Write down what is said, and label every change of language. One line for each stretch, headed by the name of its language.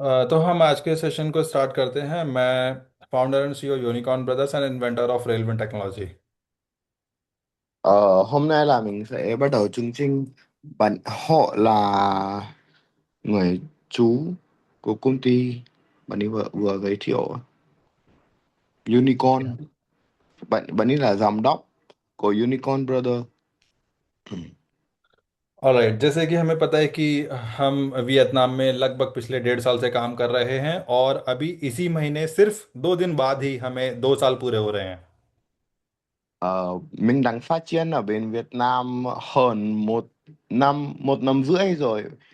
Hindi: तो हम आज के सेशन को स्टार्ट करते हैं। मैं
English: Founder and CEO unicorn brothers and inventor of railway technology.
Vietnamese: Ờ, Hôm nay là mình sẽ bắt đầu chương trình. Họ là người chú của công ty. Bạn ấy vừa giới thiệu Unicorn. Bạn ấy là giám đốc của Unicorn Brother.
Hindi: Alright, जैसे कि हमें पता है कि हम Vietnam में लगभग पिछले 1.5 साल से काम कर रहे हैं और अभी इसी महीने सिर्फ 2 दिन बाद ही hमें 2 साल पूरे हो रहे हैं।
Vietnamese: Mình đang phát triển ở bên Việt Nam hơn một năm rưỡi rồi.